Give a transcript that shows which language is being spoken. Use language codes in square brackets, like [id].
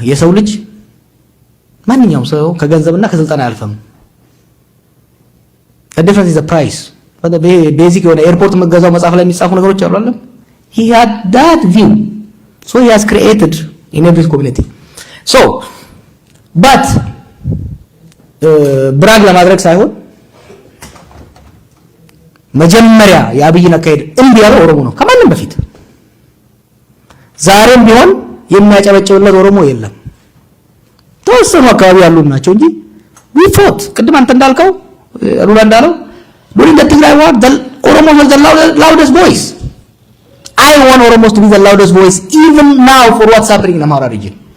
[am] የሰው ልጅ ማንኛውም ሰው ከገንዘብና ከስልጣን አያልፍም። [en] the difference is the price. but the basic [am] የሆነ ኤርፖርት መገዛው መጽሐፍ ላይ የሚጻፉ ነገሮች አሉ አይደል? [en] he had that view, so he has created in every community. so but [am] ብራግ ለማድረግ ሳይሆን መጀመሪያ የአብይን አካሄድ እምቢ ያለው ኦሮሞ ነው ከማንም በፊት። ዛሬም ቢሆን የሚያጨበጭብለት ኦሮሞ የለም። ተወሰኑ አካባቢ ያሉ ናቸው እንጂ [en] we fought [am] ቅድም አንተ እንዳልከው ሩላ እንዳለው [en] during the Tigray war the Oromo was the loudest voice. I want Oromos to be the loudest voice even now for what's happening in Amhara region.